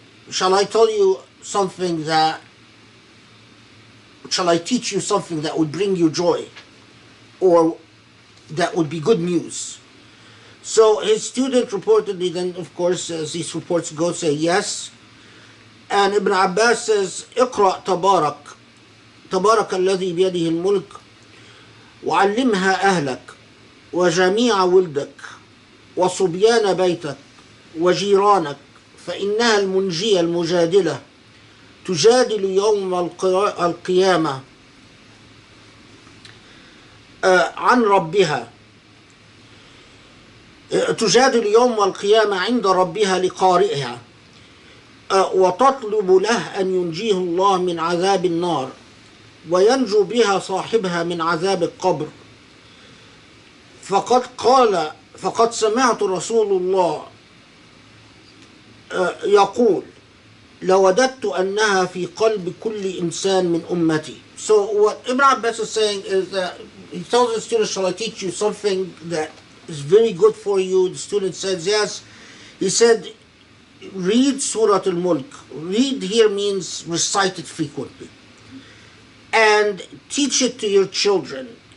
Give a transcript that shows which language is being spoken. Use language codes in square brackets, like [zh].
[en] Shall I tell you something shall I teach you something that would bring you joy, or that would be good news? So his student reportedly then, of course, as these reports go, say yes. And Ibn Abbas says, [ar] اقرأ تبارك الذي بيده الملك وعلمها أهلك وجميع ولدك وصبيان بيتك وجيرانك فإنها المنجية المجادلة تجادل يوم القيامة عن ربها، تجادل يوم القيامة عند ربها لقارئها، وتطلب له أن ينجيه الله من عذاب النار وينجو بها صاحبها من عذاب القبر. فقد سمعت رسول الله يقول لوددت أنها في قلب كل إنسان من أمتي. [en] So what Ibn Abbas is saying is that he tells the student, shall I teach you something that is very good for you? The student says yes. He said, read Surah Al-Mulk. Read here means recite it frequently. And teach it to your children.